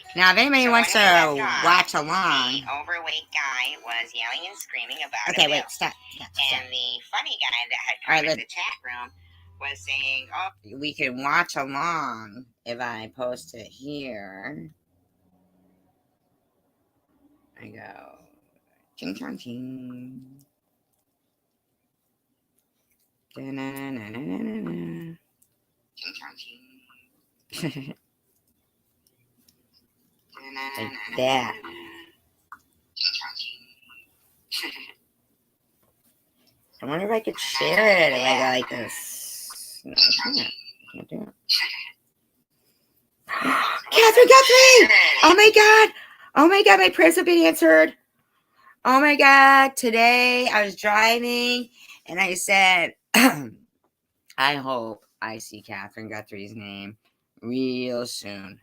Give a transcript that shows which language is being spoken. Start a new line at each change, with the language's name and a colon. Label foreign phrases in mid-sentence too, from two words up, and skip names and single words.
English: Now, if anybody wants to watch along, the overweight guy was yelling and screaming about it. Okay, wait, stop. And the funny guy that had come in the chat room was saying, "Oh, we can watch along if I post it here." I go, ching chong ching. Da-na-na-na-na-na-na. Ching chong ching. Like that. Ching chong ching. I wonder if I could share it if I go like this. No, I can't. I can't do it. Catherine Guthrie! Oh my god! Oh my god, my prayers have been answered. Oh my god, today I was driving and I said, I hope I see Catherine Guthrie's name real soon.